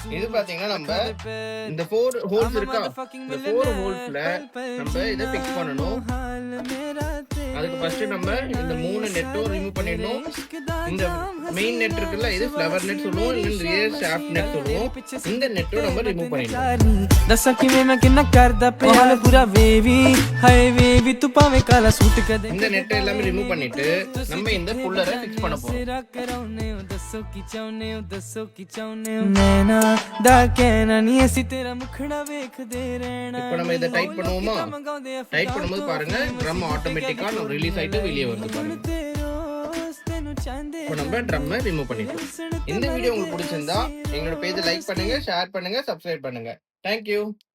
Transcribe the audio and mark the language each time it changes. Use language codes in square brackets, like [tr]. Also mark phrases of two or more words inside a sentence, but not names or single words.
[ta] இது பாத்தீங்கன்னா நம்ம இந்த 4 ஹோல்ஸ் இருக்கா, இந்த 4 ஹோல்ஸ்ல நம்ம இதை ஃபிக்ஸ் பண்ணணும். அதுக்கு ஃபர்ஸ்ட் நம்ம இந்த 3 நெட்டும் ரிமூவ் பண்ணிடணும். இந்த [en] main net [ta] இருக்குல்ல, இது [en] flower net [ta] சொல்லுவோம், இல்ல [en] rear shaft net [ta] சொல்லுவோம். இந்த நெட்டும் நம்ம ரிமூவ் பண்ணிடணும். [pa] ਦਸਾ ਕਿ ਮੈਂ ਕਿੰਨਾ ਕਰਦਾ ਪੇ ਹਾਲ ਪੂਰਾ ਵੇਵੀ ਹਾਏ ਵੇਵੀ ਤੂ ਪਾਵੇ ਕਾਲਾ ਸੂਟ ਕਦੇ [ta] இந்த நெட் எல்லாமே ரிமூவ் பண்ணிட்டு நம்ம இந்த புல்லரை ஃபிக்ஸ் பண்ண போறோம். [pa] ਦਸੋ ਕੀ ਚਾਹਨੇ ਨੈਨਾ ਦਾ ਕਹਿਣਾ ਨਹੀਂ ਐਸੀ ਤੇਰਾ ਮੁਖੜਾ ਦੇਖ ਦੇ ਰਹਿਣਾ. [ta] இப்போ நம்ம இத டைட் பண்ணுவோமா? டைட் பண்ணும்போது பாருங்க [en] drum automatically release [ta] ஆயிட்டு வெளியே வருது பாருங்க. இப்போ நம்ம [en] drum remove [ta] பண்ணிட்டோம். இந்த வீடியோ உங்களுக்கு பிடிச்சிருந்தா எங்களோட பேஜை லைக் பண்ணுங்க, ஷேர் பண்ணுங்க, சப்ஸ்கிரைப் பண்ணுங்க. [en] Thank you.